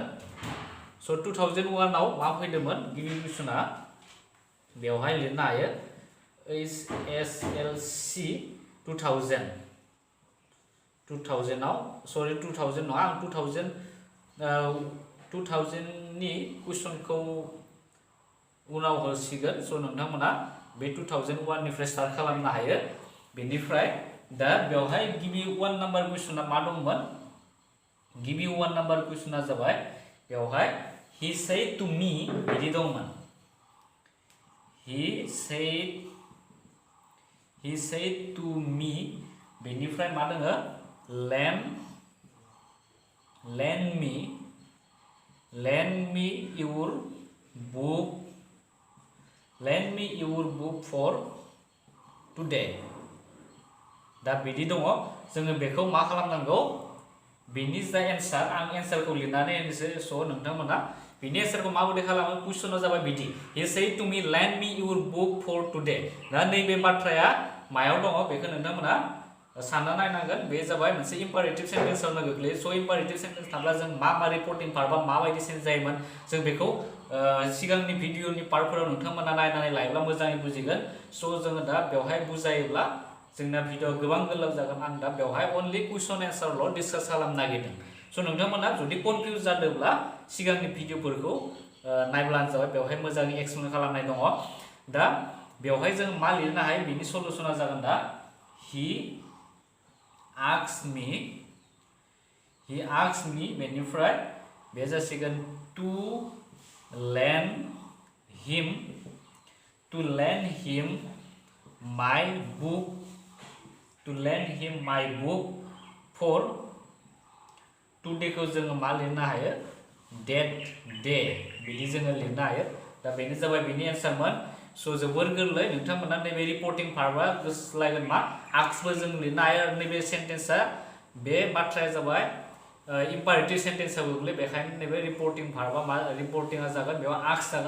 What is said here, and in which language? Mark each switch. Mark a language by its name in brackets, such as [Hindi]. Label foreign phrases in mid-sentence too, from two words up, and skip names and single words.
[Bodo] स' 2001 आव मा फैदोंमोन गिबि कुइसना बेवहाय लिरनो हायो HSLC 2000 आव सरि 2000 नङा आं 2000 नि कुइसनखौ उनाव होसिगोन। स' नोंथांमोना बे 2001 निफ्राय स्टार्ट खालामनो हायो। बेनिफ्राय दा बेवहाय गिबि 1 नाम्बार कुइसना मा दंमोन गिबि 1 नाम्बार कुइसना जाबाय बेवहाय [English] he said to me [Bodo] बिदि दंमोन। [English] he said to me [Bodo] बेनिफ्राय मा दोङो [English] lend me your book for today। [Bodo] दा बिदि दङ जोङो बेखौ मा खालामनांगौ बेनि जा एन्सार आं एन्सारखौ लिरनानै होनोसै। स' नोंथांमोना बिनि एन्सारखौ माबायदि खालामो कुइसना जाबाय बिदि [English] he said to me lend me your book for today। [Bodo] दा नैबे बाथ्राया मायाव दङ बेखौ नोंथांमोना सानना नायनांगोन। बे जाबाय मोनसे [English] imperative sentenceआवनो [Bodo] गोग्लैयो। स' [English] imperative sentence [Bodo] थाब्ला जों मा [English] reporting partआ [Bodo] माबायदि चेन्ज जायोमोन जों बेखौ सिगांनि भिडिअनि पार्टफोराव नोंथांमोना नायनानै लायोब्ला मोजाङै बुजिगोन। स' जोङो दा बेवहाय बुजायोब्ला जोंना भिडिअ गोबां गोलाव जागोन। आं दा बेवहाय अनलि कुइसन एन्सारल' डिसकास खालामनो नागिरदों। स' नोंथांमोना जुदि कनफिउज जादोंब्ला सिगांनि भिडिअफोरखौ नायब्लानो जाबाय बेवहाय मोजाङै एक्सप्लेन खालामनाय दङ। दा बेवहाय जों मा लिरनो हायो बिनि सलुशना जागोन दा [English] he asked me [Bodo] बेनिफ्राय बे जासिगोन [English] to lend him my book for today [Bodo] खौ जोङो मा लिरनो हायो [English] that day [Bodo] बिदि जोङो लिरनो हायो। दा बेनो जाबाय बेनि एन्सारमोन। स' जोबोर गोरलै नोंथांमोना नैबे [English] reporting partआ [Bodo] गोसोलायगोन मा आक्सबो जों लिरनो हायो। आरो नैबे सेन्टेन्सआ बे बाथ्राया जाबाय [English] imperative sentenceआव [Bodo] गोग्लैयो। बेखायनो नैबे [English] reporting partआ [Bodo] मा रिपर्टिंआ जागोन बेयाव आक्स जागोन।